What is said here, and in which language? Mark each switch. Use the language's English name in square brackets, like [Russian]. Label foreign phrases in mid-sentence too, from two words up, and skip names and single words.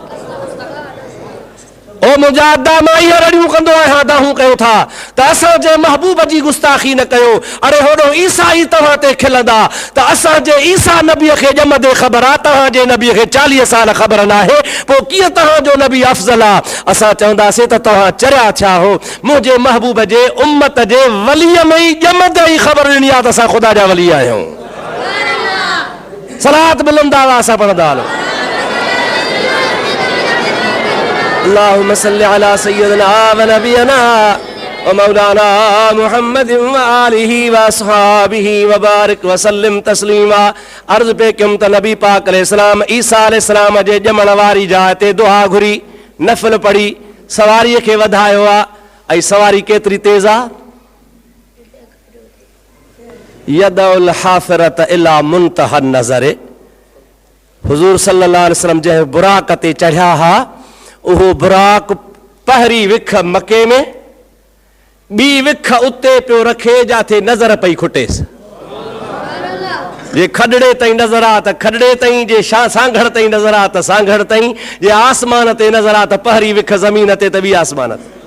[Sindhi] ओ मुंहिंजा अदा मां इहे रड़ियूं कंदो आहियां दाहूं कयो था त असांजे महबूब जी गुस्ताखी न कयो अरे होॾो ईसा ई तव्हां ते खिलंदा त असांजे ईसा नबीअ खे ॼमंदे ख़बर आहे तव्हांजे नबीअ खे 40 साल ख़बर न आहे पोइ कीअं तव्हांजो नबी अफ़ज़ल आहे असां चवंदासीं त तव्हां चरिया थिया हो मुंहिंजे महबूब जे उम्मत जे वलीअ में ई ॼमंदे ई ख़बर ॾिनी आहे त असां ख़ुदा जा वली आहियूं सलात बुलंद आवाज़ सां पढ़ंदा हलो [Arabic] اللهم صل على سيدنا و نبينا و مولانا محمد و آله و أصحابه و بارك و سلم تسليما [Sindhi] अर्ज़ पे कयमि त नबी पाक अलैहिस्सलाम ईसा अलैहिस्सलाम जे ॼमण वारी जाइ ते दुआ घुरी नफ़िल पढ़ी सवारीअ खे वधायो आहे ऐं सवारी केतिरी तेज़ आहे [Arabic] يضع حافره إلى منتهى نظر [Sindhi] हुज़ूर [Arabic] صلى الله عليه وسلم [Sindhi] जंहिं बुराक ते चढ़िया हा उहो बुराक पहिरीं विख मके में ॿी विख उते पियो रखे जाथे नज़र पई खुटेसि जे खॾड़े ताईं नज़र आहे त खॾड़े ताईं जे सांघड़ ताईं नज़र आहे त सांघड़ ताईं जे आसमान ते नज़र आहे त पहिरीं विख ज़मीन ते त ॿी आसमान ते